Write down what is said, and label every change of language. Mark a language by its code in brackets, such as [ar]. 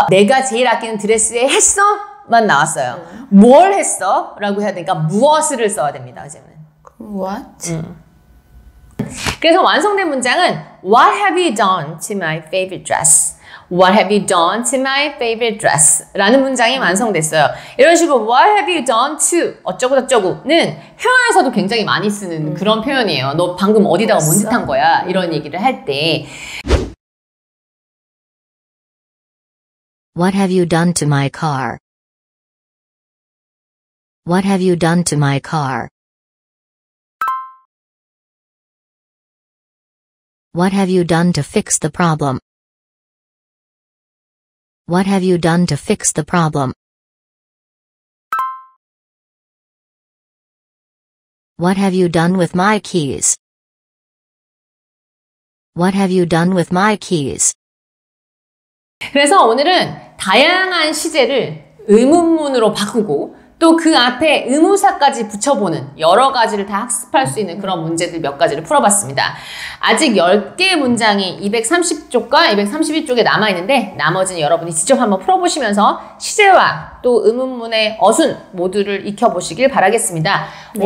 [ko] 내가 제일 아끼는 드레스에 했어? 만 나왔어요. 뭘 했어? 라고 해야 되니까 무엇을 써야 됩니다. 이제는. [en] What? [ko] 그래서 완성된 문장은 [en] What have you done to my favorite dress? What have you done to my favorite dress? [ko] 라는 문장이 완성됐어요. 이런 식으로 [en] What have you done to [ko] 어쩌고저쩌고는 회화에서도 굉장히 많이 쓰는 그런 표현이에요. 너 방금 어디다가 뭔 짓 한 거야? 이런 얘기를 할 때 [en] What have you done to my car? What have you done to my car? What have you done to fix the problem? What have you done to fix the problem? What have you done with my keys? What have you done with my keys? [ko] 그래서 오늘은 다양한 시제를 의문문으로 바꾸고 또 그 앞에 의무사까지 붙여보는 여러 가지를 다 학습할 수 있는 그런 문제들 몇 가지를 풀어봤습니다. 아직 10개의 문장이 230쪽과 231쪽에 남아있는데 나머지는 여러분이 직접 한번 풀어보시면서 시제와 또 의문문의 어순 모두를 익혀보시길 바라겠습니다. 네.